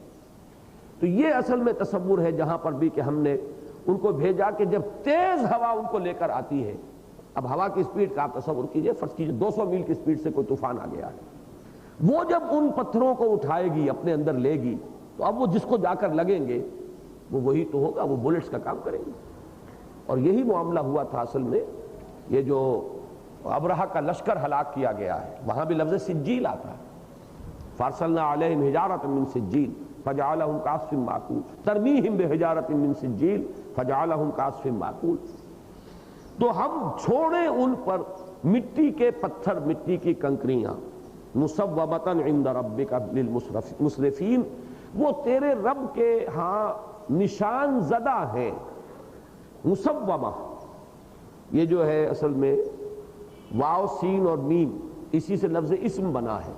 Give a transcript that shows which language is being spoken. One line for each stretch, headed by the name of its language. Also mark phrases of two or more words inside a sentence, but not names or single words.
Urdu: تو یہ اصل میں تصور ہے جہاں پر بھی کہ ہم نے ان کو بھیجا کہ جب تیز ہوا ان کو لے کر آتی ہے، اب ہوا کی سپیڈ کا آپ تصور کیجئے، فرض کیجئے 200 میل کی سپیڈ سے کوئی طوفان آ گیا ہے، وہ جب ان پتھروں کو اٹھائے گی اپنے اندر لے گی، تو اب وہ جس کو جا کر لگیں گے وہ وہی تو ہوگا، وہ بلٹس کا کام کریں گے۔ اور یہی معاملہ ہوا تھا اصل میں، یہ جو ابرہہ کا لشکر ہلاک کیا گیا ہے، وہاں بھی لفظ سجیل آتا ہے،
Arabic: فارسلنا علیہم حجارۃ من سجیل فجعلہم کعصف معکول، ترمیہم بحجارۃ من سجیل فجعلہم کعصف معکول۔
Urdu: تو ہم چھوڑیں ان پر مٹی کے پتھر، مٹی کی کنکریاں،
Arabic: مصوبۃ عند ربک للمسرفین،
Urdu: وہ تیرے رب کے ہاں نشان زدہ ہیں۔ مصوبہ یہ جو ہے اصل میں واو سین اور میم، اسی سے لفظ اسم بنا ہے۔